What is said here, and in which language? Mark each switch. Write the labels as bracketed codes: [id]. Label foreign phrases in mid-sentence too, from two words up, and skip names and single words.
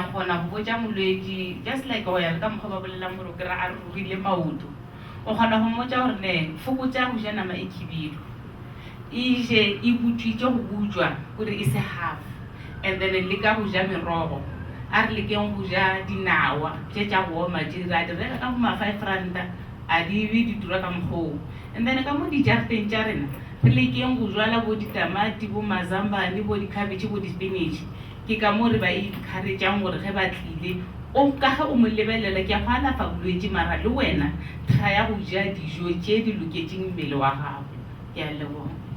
[nso] khona go botsa molwedi [en] just like [nso] o ya ka mokgwa ba bolela mo re a rugile maoto o khona go mmotsa gore ne fokotsa go ja nama e khibilo e je e butswitse go butswa gore e se [en] half and then [nso] le ka go ja merogo a re lekeng go ja dinawa tse tsa go oma di ra di reka ka mo 5 rand a di be di tura ka mokgwa [en] and then [nso] ka mo di jarteng tsa rena re lekeng go jwala bo ditamati bo mazambane bo di-cabbage bo di-spinach ke ka mo re ba encourage-ang gore ge ba tlile o ka ge o mo lebelela ke a go alafa bolwetse mara le wena try ya go ja dijo tse di loketseng mmele wa gago ke a leboga.